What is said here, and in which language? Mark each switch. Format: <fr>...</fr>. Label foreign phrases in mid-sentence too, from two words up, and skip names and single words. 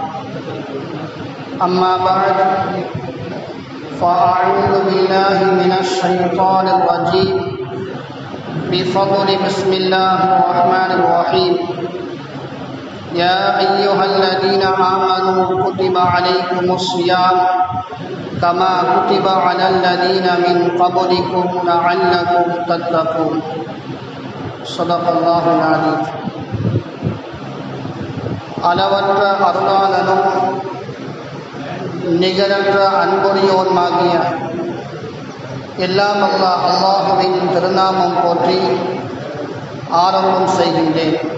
<ar>أما بعد، فأعوذ بالله من الشيطان الرجيم بفضل بسم الله الرحمن الرحيم. يا أيها الذين آمنوا كتب عليكم الصيام كما كتب على الذين من قبلكم لعلكم تتقون. صدق الله العظيم.</ar> <ta>அளவற்ற அருளாளனும் நிகரற்ற அன்புடையோனுமாகிய எல்லாம் அல்லாஹுவின் திருநாமம் போற்றி ஆரம்பம் செய்கின்றேன்.</ta>